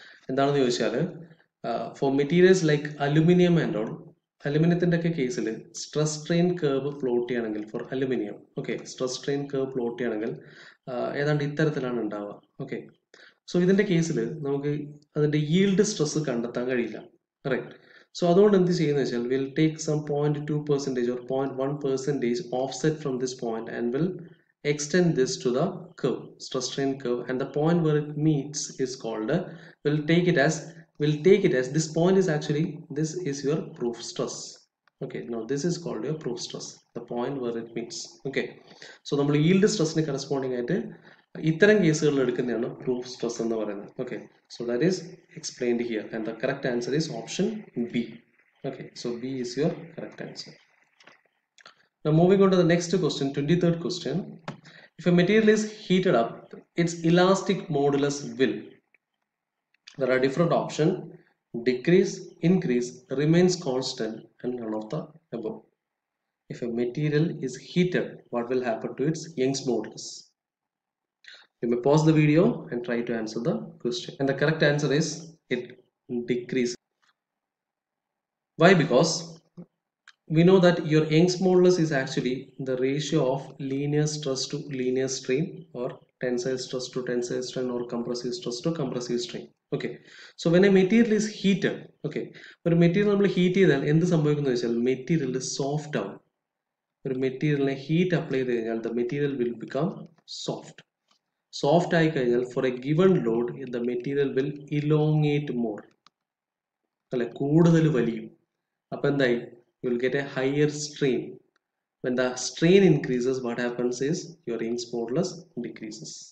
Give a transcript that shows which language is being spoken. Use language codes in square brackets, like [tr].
[ml] എന്താണെന്ന് ചോദിച്ചാൽ [en] for materials like aluminum and all, [ml] അലുമിനിയത്തിൻ്റെ ഒക്കെ കേസിൽ സ്ട്രെസ് സ്ട്രെയിൻ കർവ് പ്ലോട്ട് ചെയ്യണമെങ്കിൽ four aluminium, okay, stress strain curve plot ചെയ്യണമെങ്കിൽ ഏതാണ്ട് ഇത്തരത്തിലാണ് ഉണ്ടാവുക. ഓക്കെ, സോ ഇതിന്റെ കേസിൽ നമുക്ക് അതിന്റെ yield സ്ട്രെസ് കണ്ടെത്താൻ കഴിയില്ല. [en] Right. [ml] സോ അതുകൊണ്ട് എന്ത് ചെയ്യുന്നത് വെച്ചാൽ [en] Will take some 0.2% or 0.1% offset from this point and will extend this to the curve, stress strain curve, and the point where it meets is called we'll take it as this point is actually, this is your proof stress. Okay, now this is called your proof stress, the point where it meets. [ml] Okay, so നമ്മൾ yield stress ന് corresponding ആയിട്ട് ഇത്തരം കേസുകളിൽ എടുക്കുന്നതാണ് proof stress എന്ന് പറയുന്നത്. [en] Okay, so that is explained here, and the correct answer is option B. Okay, so B is your correct answer. Now moving on to the next question, 23rd question. If a material is heated up, its elastic modulus will. There are different options: decrease, increase, remains constant, and none of the above. If a material is heated, what will happen to its Young's modulus? You may pause the video and try to answer the question. And the correct answer is it decreases. Why? Because we know that your Young's modulus is actually the ratio of linear stress to linear strain, or tensile stress to tensile strain, or compressive stress to compressive strain. Okay, so when a material is heated, okay, [ml] ഒരു material നമ്മൾ heat ചെയ്താൽ എന്ത് സംഭവിക്കുന്നു വെച്ചാൽ material soft ആവും. ഒരു മെറ്റീരിയലിനെ heat apply ചെയ്ത് കഴിഞ്ഞാൽ [en] the material will become soft. Soft ആയി കഴിഞ്ഞാൽ for a given load the material will elongate more, അല്ലെ, [ml] കൂടുതൽ വലിയും. അപ്പൊ എന്തായി? [en] You will get a higher strain. When the strain increases, what happens is your Young's modulus decreases.